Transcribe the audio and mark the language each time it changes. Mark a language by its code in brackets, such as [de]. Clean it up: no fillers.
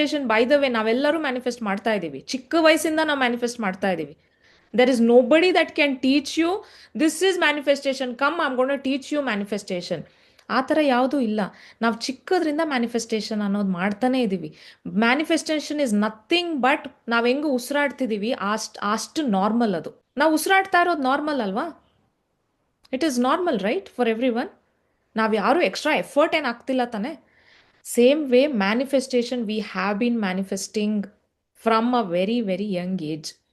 [en] By the way, [kn] ನಾವೆಲ್ಲರೂ manifest ಮಾಡ್ತಾ ಇದ್ದೀವಿ, ಚಿಕ್ಕ ವಯಸ್ಸಿಂದ ನಾವು ಮ್ಯಾನಿಫೆಸ್ಟ್ ಮಾಡ್ತಾ ಇದ್ದೀವಿ. [en] There is nobody that can teach you, this is manifestation, come I'm going to teach you manifestation. [kn] ಆ ಥರ ಯಾವುದೂ ಇಲ್ಲ. ನಾವು ಚಿಕ್ಕದ್ರಿಂದ ಮ್ಯಾನಿಫೆಸ್ಟೇಷನ್ ಅನ್ನೋದು ಮಾಡ್ತಾನೆ ಇದ್ದೀವಿ. [en] manifestation is nothing but [kn] ನಾವು ಹೆಂಗೆ ಉಸಿರಾಡ್ತಿದ್ದೀವಿ ಅಷ್ಟು ನಾರ್ಮಲ್ ಅದು. ನಾವು ಉಸಿರಾಡ್ತಾ ಇರೋದು ನಾರ್ಮಲ್ ಅಲ್ವಾ? [en] It is normal right for everyone. [kn] ನಾವು ಯಾರೂ ಎಕ್ಸ್ಟ್ರಾ ಎಫರ್ಟ್ ಏನು ಆಗ್ತಿಲ್ಲ ತಾನೆ. [en] Same way manifestation, we have been manifesting from a very very young age.